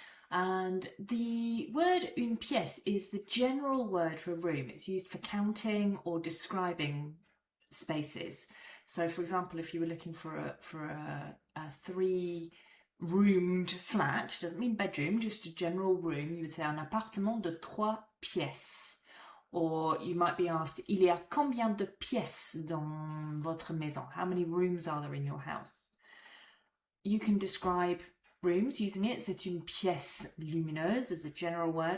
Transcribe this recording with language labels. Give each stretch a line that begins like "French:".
English: And the word une pièce is the general word for a room. It's used for counting or describing spaces. So for example, if you were looking for a three-roomed flat, doesn't mean bedroom, just a general room, you would say
French: un appartement de trois pièces.
English: Or you might be asked,
French: il y a combien de pièces dans votre maison?
English: How many rooms are there in your house? You can describe rooms using it.
French: C'est une pièce lumineuse
English: as a general word.